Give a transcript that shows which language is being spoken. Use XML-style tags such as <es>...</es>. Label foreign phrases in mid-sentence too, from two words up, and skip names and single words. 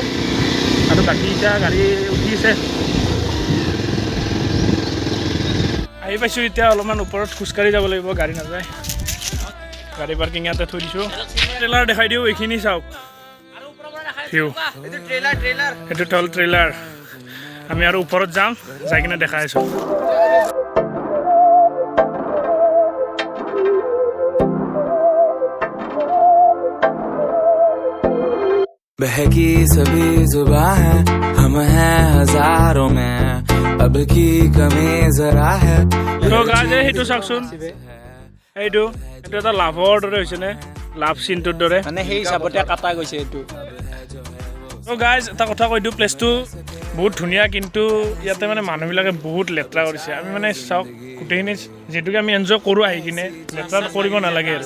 <as>আৰু বাকী এতিয়া গাড়ী উঠিছে। আহি পাইছোঁ এতিয়া। অলপমান ওপৰত খোজকাঢ়ি যাব লাগিব, গাড়ী নাযায়। গাড়ী পাৰ্কিং ইয়াতে থৈ দিছোঁ। ট্ৰেইলাৰ দেখাই দিওঁ, এইখিনি চাওক ভিউ। সেইটো হ'ল ট্ৰেইলাৰ। আমি আৰু ওপৰত যাম, যাই কিনে দেখাই আছোঁ।</as> <hi>बहकी सभी जुबां है, हम हैं हजारों में, अब की कमी जरा है।</hi> <as>তো গাইজ সেইটো চাওকচোন, এইটো এটা লাভৰ দৰে হৈছেনে? লাভ চিনটোৰ দৰে মানে সেই হিচাপতে কাটা গৈছে এইটো। তো গাইজ এটা কথা কৈ দিওঁ, প্লেচটো বহুত ধুনীয়া, কিন্তু ইয়াতে মানে মানুহবিলাকে বহুত লেতেৰা কৰিছে। আমি মানে চাওক গোটেইখিনি যিহেতুকে আমি এনজয় কৰোঁ আহি কিনে, লেতেৰা কৰিব নালাগে আৰু।</as>